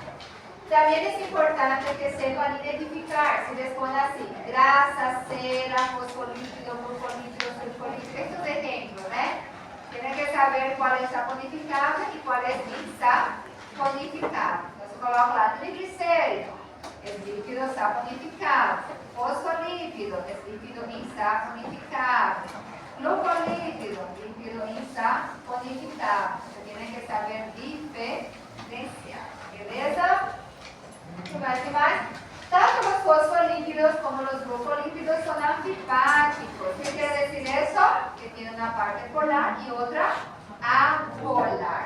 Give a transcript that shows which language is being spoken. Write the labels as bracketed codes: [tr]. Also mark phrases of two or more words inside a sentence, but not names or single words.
[es] También es importante que sepan identificar, si les ponen así, grasa, cera, fosfolípido, glucolípido, sulfolípido, estos ejemplos, Tienen que saber cuál es saponificable y cuál es insaponificable. Entonces coloco la triglicérido, es lípido saponificable, fosfolípido, es lípido insaponificable, glucolípido, lípido insaponificable. Ustedes tienen que saber diferenciar, ¿beleza? ¿Qué más? Tanto los fosfolípidos como los glucolípidos son anfipáticos. ¿Qué quiere decir eso? Que tiene una parte polar y otra apolar.